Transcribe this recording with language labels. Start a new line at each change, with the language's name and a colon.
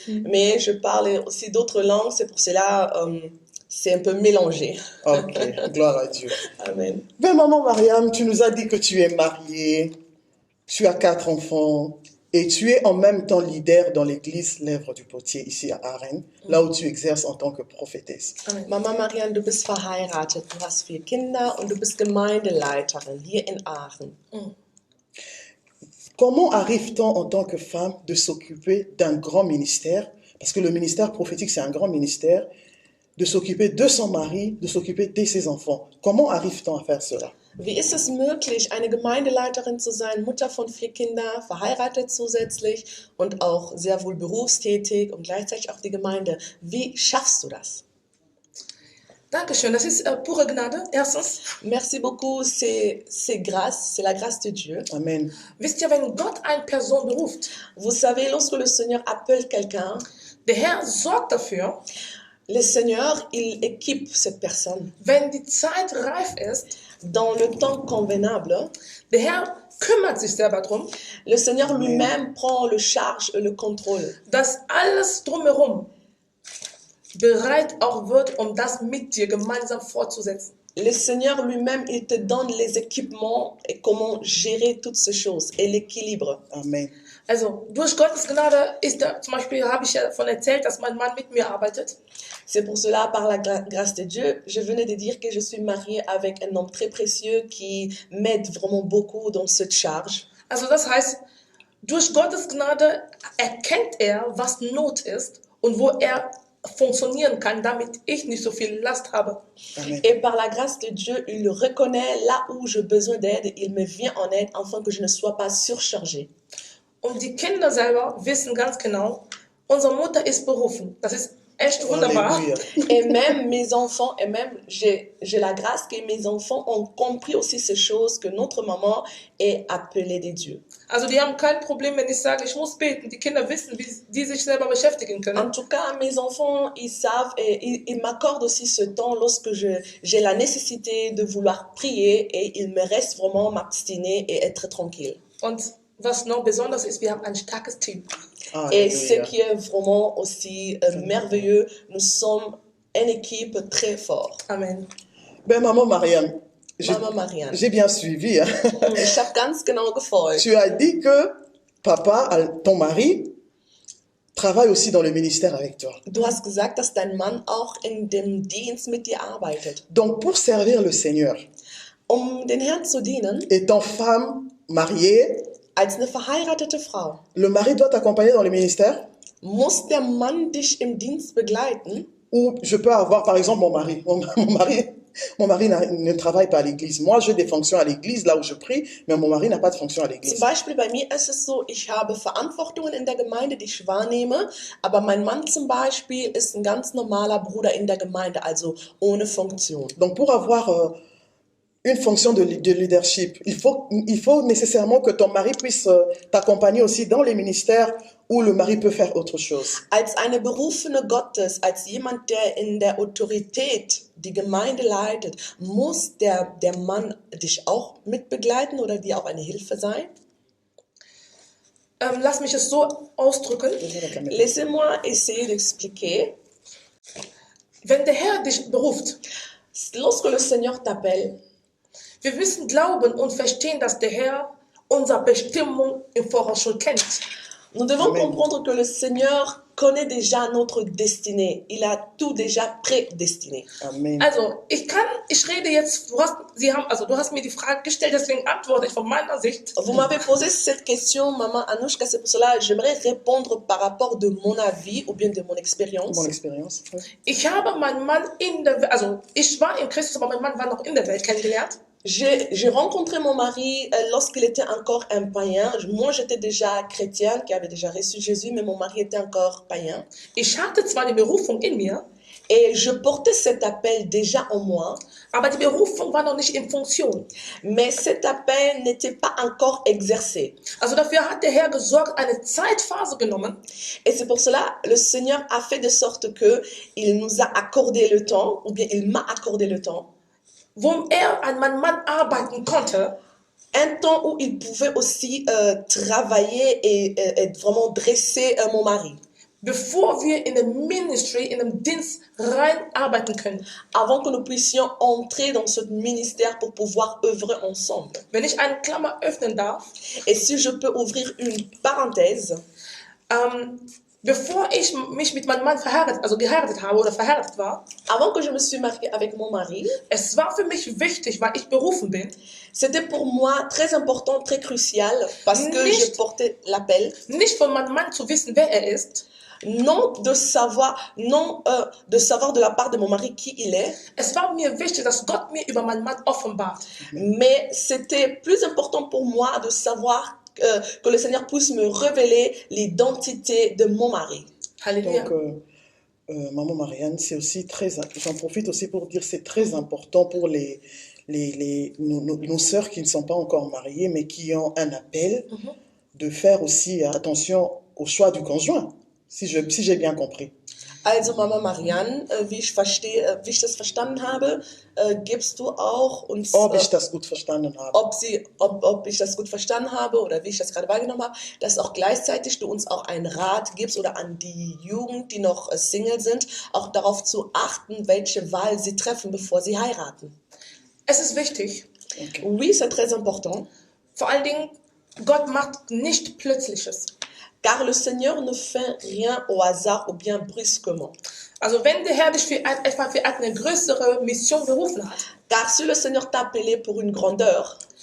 French: Mais je parle aussi d'autres langues, c'est pour cela c'est un peu mélangé. Ok, gloire à Dieu. Amen. Ben, maman Mariam, tu nous as dit que tu es mariée, tu as 4 enfants et tu es en même temps leader dans l'église l'œuvre du potier ici à Aachen, là où tu exerces en tant que prophétesse. Amen.
German: Mama Marianne, du bist verheiratet, du hast 4 Kinder und du bist Gemeindeleiterin hier in Aachen.
French: Comment arrive-t-on en tant que femme de s'occuper d'un grand ministère? Parce que le ministère prophétique, c'est un grand ministère, de s'occuper de son mari, de s'occuper de ses enfants. Comment arrive-t-on à faire cela?
German: Wie ist es möglich, eine Gemeindeleiterin zu sein, Mutter von 4 Kindern, verheiratet zusätzlich und auch sehr wohl berufstätig und gleichzeitig auch die Gemeinde? Wie schaffst du das? Dankeschön. Das ist pure Gnade, erstens.
French: Merci beaucoup, c'est grâce, c'est la grâce de Dieu. Amen.
German: Wisst ihr, wenn Gott eine Person beruft,
French: Vous savez, lorsque le Seigneur appelle quelqu'un,
German: der Herr sorgt dafür,
French: le Seigneur, il équipe cette personne.
German: wenn die Zeit reif ist,
French: Dans le temps convenable,
German: der Herr kümmert sich selber darum,
French: le Seigneur lui-même prend le charge et le contrôle.
German: dass alles drumherum bereit auch wird, das mit dir gemeinsam fortzusetzen.
French: Le Seigneur lui-même, il te donne les équipements et comment gérer toutes ces choses et l'équilibre. Amen.
German: Also durch Gottes Gnade zum Beispiel habe ich ja davon erzählt, dass mein Mann mit mir arbeitet.
French: C'est pour cela, par la grâce de Dieu, je venais de dire que je suis mariée avec un homme très précieux qui m'aide vraiment beaucoup dans cette charge.
German: Also das heißt, durch Gottes Gnade erkennt er, was Not ist und wo er funktionieren kann, damit ich nicht so viel Last habe. Amen.
French: Et par la grâce de Dieu, il reconnaît là où j'ai besoin d'aide, il me vient en aide afin que je ne sois pas surchargée.
German: Und die Kinder selber wissen ganz genau, unsere Mutter ist berufen. Das ist echt wunderbar. Alléluia.
French: Et même mes enfants, et même j'ai la grâce que mes enfants ont compris aussi ces choses, que notre maman est appelée de Dieu.
German: Also die haben kein Problem, wenn ich sage, ich muss beten. Die Kinder wissen, wie die sich selber beschäftigen können.
French: En tout cas, mes enfants, ils savent et ils m'accordent aussi ce temps lorsque j'ai la nécessité de vouloir prier et il me reste vraiment m'abstiner et être tranquille.
German: Und was noch besonders ist, wir haben ein starkes Team.
French: Et ce Alléluia. qui est vraiment aussi merveilleux, nous sommes une équipe très forte. Amen. Ben, maman Mariam, Maman Marianne. j'ai bien suivi, hein.
German: Ich habe ganz genau gefolgt.
French: Tu as dit que papa, ton mari, travaille aussi dans le ministère avec toi.
German: Du hast gesagt, dass dein Mann auch in dem Dienst mit dir arbeitet.
French: Donc, pour servir le Seigneur,
German: Um den Herrn zu dienen,
French: étant femme, mariée,
German: als eine verheiratete Frau,
French: le mari doit t'accompagner dans le ministère.
German: muss der Mann dich im Dienst begleiten?
French: Ou je peux avoir, par exemple, mon mari. Mon mari ne travaille pas à l'église. Moi, j'ai des fonctions à l'église, là où je prie, mais mon mari n'a pas de fonction à
German: Zum
French: l'église.
German: Beispiel bei mir ist es so, ich habe Verantwortungen in der Gemeinde, die ich wahrnehme, aber mein Mann zum Beispiel ist ein ganz normaler Bruder in der Gemeinde, also ohne Funktion.
French: Donc, pour avoir une fonction de leadership, il faut nécessairement que ton mari puisse t'accompagner aussi dans les ministères où le mari peut faire autre chose.
German: Als eine Berufene Gottes, als jemand, der in der Autorität die Gemeinde leitet, muss der Mann dich auch mitbegleiten oder dir auch eine Hilfe sein? Lass mich es so ausdrücken.
French: Laissez-moi essayer d'expliquer.
German: Wenn der Herr dich beruft,
French: Lorsque le Seigneur t'appelle,
German: wir müssen glauben und verstehen, dass der Herr unsere Bestimmung im Voraus schon kennt.
French: nous devons Amen. comprendre que le Seigneur connaît déjà notre destinée. Il a tout déjà prédestiné. Amen.
German: Also, ich rede jetzt, du hast mir die Frage gestellt, deswegen antworte ich von meiner Sicht.
French: Vous m'avez posé cette question, Maman Anouchka, c'est pour cela que j'aimerais répondre par rapport de mon avis ou bien de mon expérience. Mon expérience.
German: Ich habe meinen Mann ich war in Christus, aber mein Mann war noch in der Welt kennengelernt.
French: J'ai rencontré mon mari lorsqu'il était encore un païen. Moi, j'étais déjà chrétienne, qui avait déjà reçu Jésus, mais mon mari était encore païen.
German: Ich hatte zwar die Berufung in mir,
French: Et je portais cet appel déjà en moi,
German: aber die Berufung war noch nicht in Funktion.
French: mais cet appel n'était pas encore exercé.
German: Also dafür hat der Herr gesorgt, eine Zeitphase genommen,
French: Et c'est pour cela le Seigneur a fait de sorte que il nous a accordé le temps, ou bien il m'a accordé le temps,
German: wo an meinem Mann arbeiten konnte,
French: un temps où il pouvait aussi travailler et vraiment dresser mon mari.
German: bevor wir in dem Ministry, in dem Dienst rein arbeiten können.
French: Avant que nous puissions entrer dans ce ministère pour pouvoir œuvrer ensemble.
German: Wenn ich eine Klammer öffnen darf,
French: Et si je peux ouvrir une parenthèse,
German: bevor ich mich mit meinem Mann geheiratet habe oder verheiratet war,
French: avant que je me suis mariée avec mon mari,
German: es war für mich wichtig, weil ich berufen bin,
French: c'était pour moi très important, très crucial, parce que
German: Nicht-
French: je portais l'appel,
German: nicht von meinem Mann zu wissen, wer er ist.
French: non de savoir de la part de mon mari qui il est,
German: Es war mir wichtig, dass Gott mir über meinen Mann offenbart.
French: mais c'était plus important pour moi de savoir que le Seigneur puisse me révéler l'identité de mon mari. Halleluja. Donc, Maman Marianne, c'est aussi j'en profite aussi pour dire, c'est très important pour nos sœurs qui ne sont pas encore mariées, mais qui ont un appel, de faire aussi attention au choix du conjoint, si j'ai bien compris.
German: Also Mama Marianne, wie ich das verstanden habe, gibst du auch uns, Ob ich das gut verstanden habe. ob ich das gut verstanden habe oder wie ich das gerade wahrgenommen habe, dass auch gleichzeitig du uns auch einen Rat gibst oder an die Jugend, die noch Single sind, auch darauf zu achten, welche Wahl sie treffen, bevor sie heiraten. Es ist wichtig, Okay.
French: Oui, c'est très important,
German: vor allen Dingen, Gott macht nicht Plötzliches.
French: car le Seigneur ne fait rien au hasard ou bien brusquement.
German: Also wenn der Herr dich für eine größere Mission berufen hat,
French: Car si le Seigneur t'a appelé pour une grandeur,